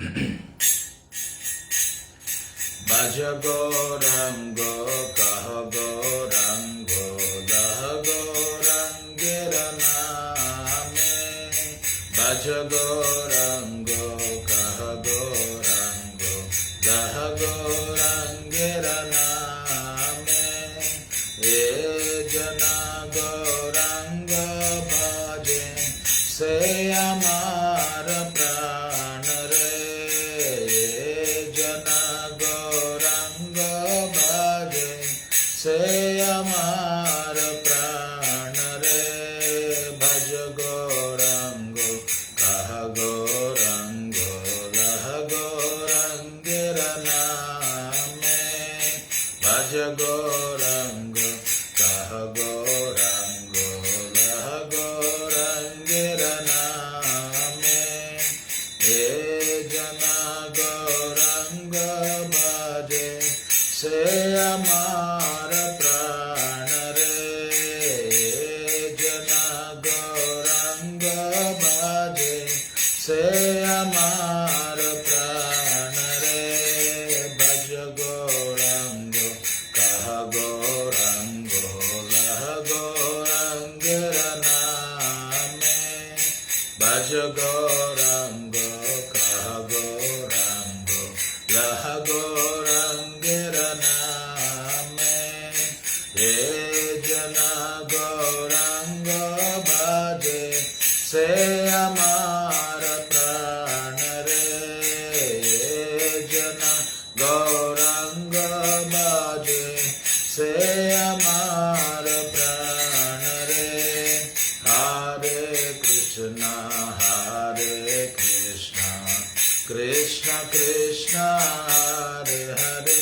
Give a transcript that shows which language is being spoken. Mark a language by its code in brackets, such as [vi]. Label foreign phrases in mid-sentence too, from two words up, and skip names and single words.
[bn] ভজ গৌরাঙ্গ কহ গৌরাঙ্গ লহ গৌরাঙ্গের নামে. ভজ গৌরাঙ্গ কহ গৌরাঙ্গ লহ গৌরাঙ্গের নামে. এ জন গৌরাঙ্গ ভজে সে হামার প্রাণ রে. জন গৌরাঙ্গ ভজে সে হামার প্রাণ রে. ভজ গৌরাঙ্গ কহ গৌরাঙ্গ লহ গৌরাঙ্গের নামে. ভজ গৌরাঙ্গ কহ গৌরাঙ্গ লহ গৌরাঙ্গের নামে. হে জনা গৌরাঙ্গ ভজে সে হামার প্রাণ রে. জনা গৌরাঙ্গ ভজে সে হামার প্রাণ রে. ভজ গৌরাঙ্গ কহ গৌরাঙ্গ লহ গৌরাঙ্গের নামে. ভজ গৌরাঙ্গ কহ গৌরাঙ্গ লহ গৌরাঙ্গের নামে. হে জনা গৌরাঙ্গ ভজে সে হামার প্রাণ রে. জনা গৌরাঙ্গ ভজে সে হামার প্রাণ রে. [sa] हरे कृष्णा कृष्ण कृष्ण हरे हरे.